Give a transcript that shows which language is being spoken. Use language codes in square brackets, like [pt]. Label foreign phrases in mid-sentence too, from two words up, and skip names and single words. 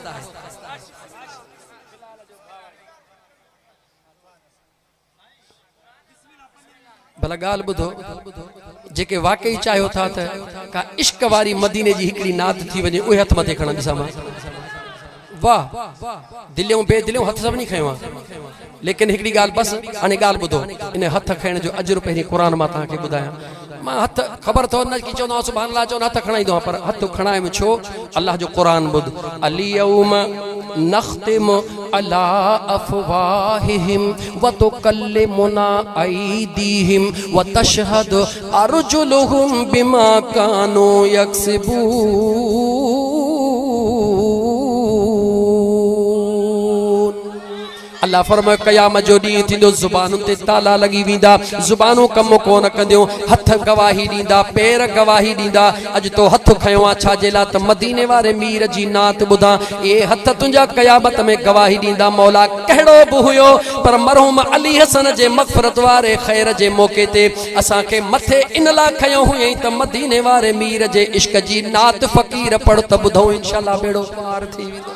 [sd] भला ॻाल्हि ॿुधो, जेके वाकई चाहियो था त का इश्क वारी मदीने जी हिकिड़ी नात थी वञे, उहे हथ मथे खणनि ॾिसां मां। वाह, दिलियूं बेदिलियूं हथ सभिनी खयो आहे, लेकिन हिकिड़ी ॻाल्हि बसि, हाणे ॻाल्हि ॿुधो। इन हथ खणण जो अजर पहिरीं क़ुरान मां तव्हांखे ॿुधायां। मां हथ ख़बर अथव न की चवंदो [ar] سبحان الله, [sd] चवंदो हथ खणाईंदो आहियां, पर हथ खणाइमि छो? अल्लाह जो क़ुरान ॿुध, [ar] اليوم نختم على أفواههم وتكلمنا أيديهم وتشهد أرجلهم بما كانوا يكسبون. [sd] अल्लाह फरमाए क़यामत जो ॾींहुं थींदो, ज़ुबानुनि ते ताला लॻी वेंदा, ज़ुबानूं कमु कोन कंदियूं, हथ गवाही ॾींदा, पेर गवाही ॾींदा। अॼु तो हथ खयो आहे छाजे लाइ? त मदीने वारे मीर जी नात ॿुधां। इहे हथ तुंहिंजा क़यामत में गवाही ॾींदा, मौला कहिड़ो बि हुयो, पर मरहूम अली हसन जे मग़फ़िरत वारे ख़ैर जे मौक़े ते असांखे मथे इन लाइ खयो हुयईं त मदीने वारे मीर जे इश्क जी नात फ़क़ीर पढ़ त ॿुधो, इंशाअल्लाह बेड़ो पार थी वेंदो।